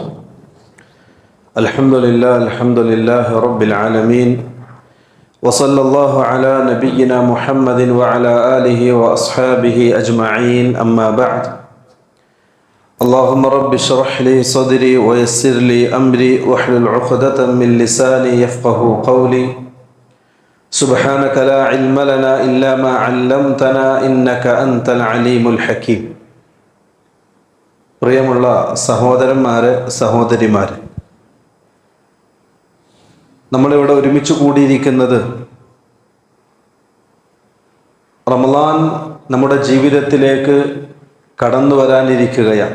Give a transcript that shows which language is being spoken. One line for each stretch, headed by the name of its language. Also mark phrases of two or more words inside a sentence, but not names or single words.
Arabic: الحمد لله رب العالمين، وصلى الله على نبينا محمد وعلى آله وأصحابه أجمعين، أما بعد. اللهم رب اشرح لي صدري ويسر لي أمري واحلل عقدة من لساني يفقه قولي. سبحانك لا علم لنا إلا ما علمتنا إنك أنت العليم الحكيم.
Malayalam: പ്രിയമുള്ള സഹോദരന്മാരെ, സഹോദരിമാരെ, നമ്മളിവിടെ ഒരുമിച്ച് കൂടിയിരിക്കുന്നത് റമളാൻ നമ്മുടെ ജീവിതത്തിലേക്ക് കടന്നു വരാനിരിക്കുകയാണ്.